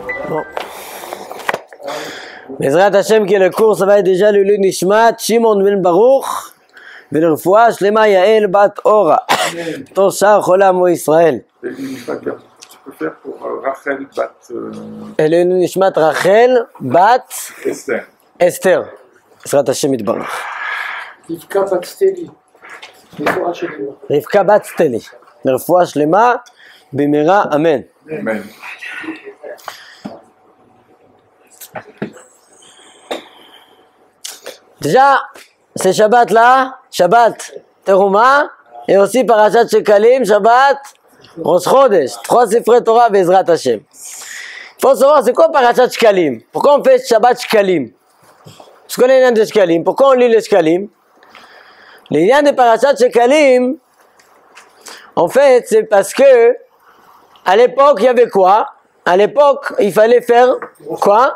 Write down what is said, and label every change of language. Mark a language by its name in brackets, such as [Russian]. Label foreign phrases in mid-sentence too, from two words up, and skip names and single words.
[French] Bon. [Hebrew] בעזרת השם, [French] qui est le cours, ça va être déjà le Nishmat, Shimon ben Baruch, [Hebrew] ולרפואה שלמה יעל בת אורה, תור שאר חולה עמו ישראל. [French] Tu peux faire pour Rachel bat [Hebrew] אלוהינו נשמת רחל בת [French] Esther. [Hebrew] אסתר. בעזרת השם יתברך. רבקה בת סטלי. רפואה שלמה. רבקה בת סטלי. לרפואה שלמה במהרה אמן. Amen. [French] Déjà, c'est Shabbat là, Shabbat Teruma, et aussi Parashat Shekalim, Shabbat Rosh Chodesh, 3 [Hebrew] ספרי תורה בעזרת השם. [French] Il faut savoir c'est quoi Parashat Shekalim. Pourquoi on fait Shabbat Shekalim? Je connais l'un de Shekalim. Pourquoi on lit les Shekalim? Les liens de Parashat Shekalim, en fait, c'est parce que à l'époque, il y avait quoi? À l'époque, il fallait faire quoi?